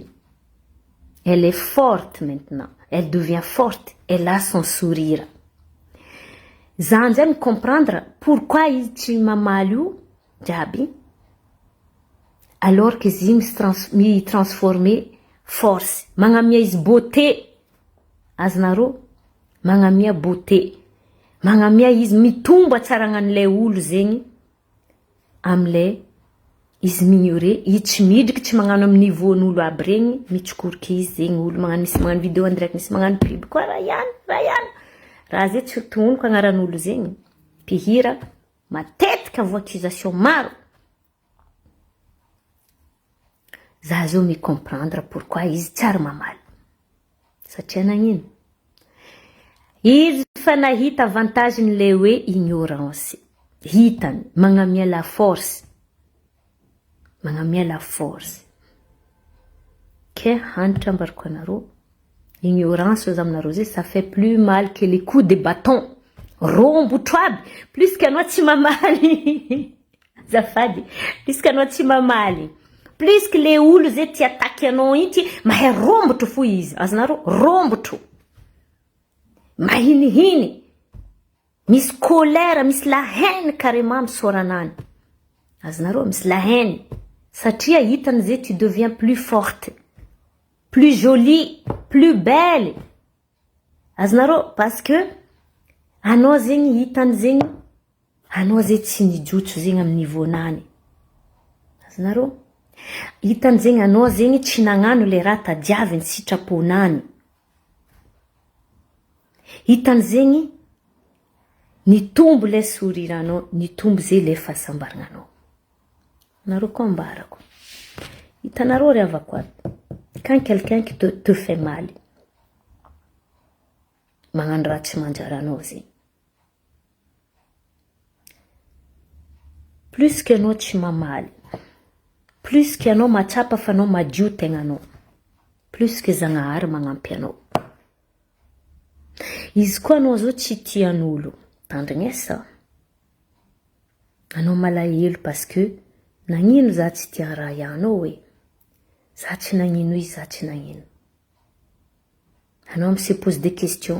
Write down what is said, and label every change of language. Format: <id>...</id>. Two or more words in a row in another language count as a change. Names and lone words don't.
<fr>Elle est forte maintenant. Elle devient forte. Elle a son sourire.</fr> <mg>Za anzay mi</mg> <fr>comprendre pourquoi</fr> <mg>izy tsy mamaly io jiaby.</mg> <fr>Alors que</fr> <mg>izy mi transformer force. Magnamia izy beauté. Azonareo magnamia beauté. Magnamia izy mitomba tsara agnan'ilay olo zegny am'ilay izy mignore, izy tsy midriky tsy magnano amin'ny niveau-n'olo aby regny, mitsokoroky izy zegny olo magnano, misy magnano</mg> <fr>vidéo en direct,</fr> <mg>misy magnano pub koa raha ihany. Raha zay tsy tononoko agnaran'olo zegny. Mpihira, matetika vo accusation maro. Za zao mi</mg> <fr>comprendre pourquoi</fr> <mg>izy tsara mamaly. Satria nagnino? Izy fa nahita avantage-n'le hoe ignorance. Hitany, magnamia</mg> <fr>la force.</fr> <mg>Magnamia</mg> <fr>la force.</fr> <mg>Ke hanitra ambarako anareo.</mg> <fr>Ignorance aux</fr> <mg>aminareo zay,</mg> <fr>ça fait plus mal que les coups de bâton.</fr> <mg>Rombotro aby.</mg> <fr>Plus que</fr> <mg>anao tsy mamaly. Zafady.</mg> <fr>Plus que</fr> <mg>anao tsy mamaly.</mg> <fr>Plus que le</fr> <mg>olo zay ti attaque anao ity, mahay rombotro fo izy. Azonareo, rombotro. Mahinihiny. Misy colère, misy</mg> <fr>la haine carrément</fr> <mg>misoranany. Azonareo, misy</mg> <fr>la haine.</fr> <mg>Satria hitany zay</mg> <fr>tu deviens plus forte, plus jolie, plus belle.</fr> <mg>Azonareo,</mg> <fr>parce que</fr> <mg>anao zegny hitany zegny, anao zay tsy nijotso zegny amin'ny niveau-nany. Azonareo, hitany zegny anao zegny tsy nagnano le raha tadiaviny sitraponany. Hitany zegny nitombo le souriranao, nitombo zay le fahasambarananao. Nareo koa ambarako. Hitanareo riavako ato.</mg> <fr>Quand quelqu'un qui te fait mal,</fr> <mg>magnano raha tsy manjary anao zegny.</mg> <fr>Plus que</fr> <mg>anao tsy mamaly,</mg> <fr>plus que</fr> <mg>anao matsapa fa anao madio tegnanao,</mg> <fr>plus que</fr> <mg>Zagnahary magnampy anao. Izy koa anao zao tsy tian'olo, tandrignesa. Anao malahelo</mg> <fr>parce que</fr> <mg>nagnino za tsy tia raha ianao hoe. Za tsy nagnino izy, za tsy nagnino.</mg> <fr>Anao se pose des questions.</fr>